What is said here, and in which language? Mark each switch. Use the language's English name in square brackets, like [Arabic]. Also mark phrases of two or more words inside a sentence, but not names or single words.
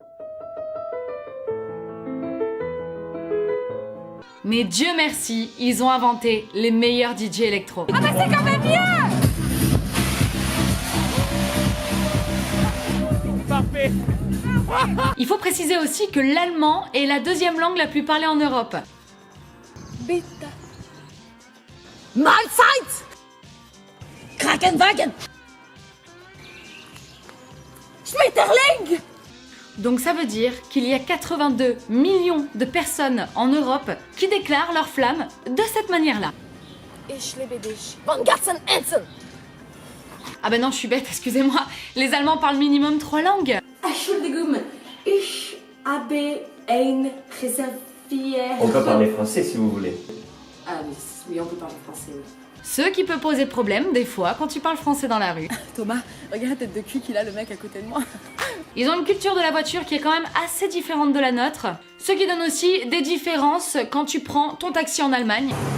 [French] Mais Dieu merci, ils ont inventé les meilleurs DJ électro. Ah bah c'est quand même bien! Parfait! Il faut préciser aussi que l'allemand est la deuxième langue la plus parlée en Europe. [German] Bitte. Mahlzeit! Krankenwagen! Schmetterling! [French] Donc ça veut dire qu'il y a 82 millions de personnes en Europe qui déclarent leur flamme de cette manière-là. [German] Ich liebe dich. Von ganzem Herzen. [French] Ah bah non, je suis bête, excusez-moi. Les Allemands parlent minimum 3 langues. [German] Entschuldigung, ich habe ein Reservier. [French] On peut parler français si vous voulez. Ah oui, on peut parler français, oui. Ce qui peut poser problème des fois quand tu parles français dans la rue. Thomas, regarde la tête de cul qu'il a le mec à côté de moi. Ils ont une culture de la voiture qui est quand même assez différente de la nôtre. Ce qui donne aussi des différences quand tu prends ton taxi en Allemagne.